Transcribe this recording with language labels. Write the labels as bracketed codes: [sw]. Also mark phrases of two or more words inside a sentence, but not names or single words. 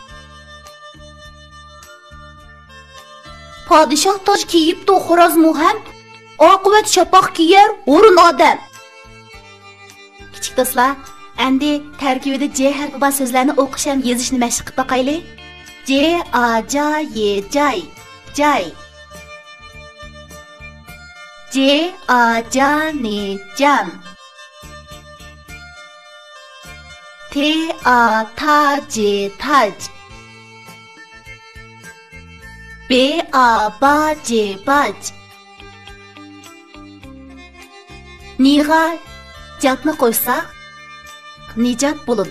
[uz] Padişah toj kiyibdi xo'roz muham, oqibat shapoq kiyar, o'rin odam. Kichik do'stlar, endi tarkibida J harfi bor so'zlarni o'qish ham yozishni mashq qilib boqaylik. C A J Y Jay Jay C A J N Jam T A Ta J Taj B A Ba J Baj Niga jatni qo'ysak Nijat bo'ladi.